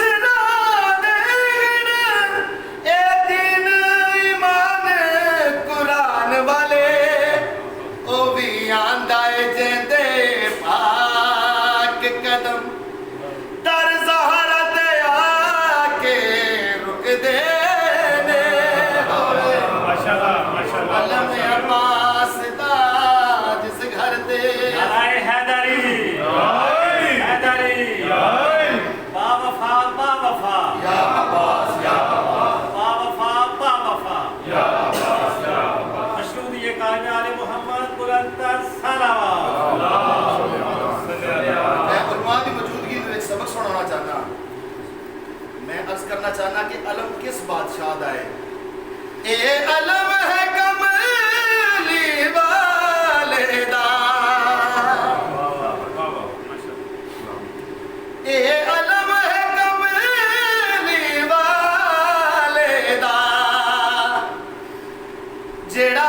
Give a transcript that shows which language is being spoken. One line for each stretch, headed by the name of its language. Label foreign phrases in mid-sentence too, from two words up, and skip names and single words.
Punjabi: ਨਾ ਦੇਣ, ਇਹ ਦਿਨ ਈਮਾਨ ਕੁਰਾਨ ਵਾਲੇ ਉਹ ਵੀ ਆਂਦਾ ਏ ਜਿੰਦੇ ਪਾਕ ਕਦਮ در زہرا تے آکے رکدے نے ہوئے علم عباس دا جس گھر دے
Urdu: نعرہ حیدری حیدری با وفا با وفا یا عباس یا عباس با وفا با وفا یا عباس یا عباس مشہور یہ کلمہ آل محمد بلندتر صلوات
Punjabi: میں علماء کی موجودگی میں سبق سنانا چاہنا، میں عرض کرنا چاہنا کہ علم کس بادشاہ دا ہے؟ اے علم ہے کملی والے دا، اے علم ہے کملی والے دا، جیڑا